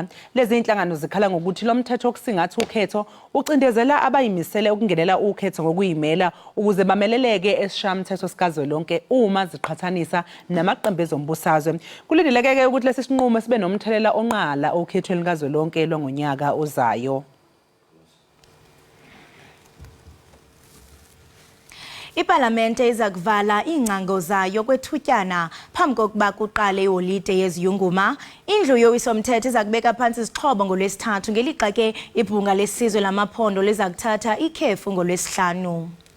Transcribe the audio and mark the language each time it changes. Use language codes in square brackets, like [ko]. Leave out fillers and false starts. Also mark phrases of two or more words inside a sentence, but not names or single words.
[zu] Lezi inhlangano zikhala ngokuthi lo mthetho okusingatha ukhetho ucindezela abayimisele ukungenela ukhetho ngokuyimela ukuze bameleleke esishamthetho sikazwelonke uma ziqhathanisa namaqembu ezombusazwe. Kulindeleke ke ukuthi lesi sinqumo sibe nomthelela onqala okhethweni likazwelonke lwangonyaka ozayo. [xh] Iparlamente iza kuvala iingcango zayo kwethutyana phambi kokuba kuqale iholide yeziyunguma. Indlu yowiso-mthetho iza kubeka phantsi izixhobo ngolwesithathu ngelixa ke ibhunga lesizwe lamaphondo liza kuthatha ikhefu ngolwesihlanu.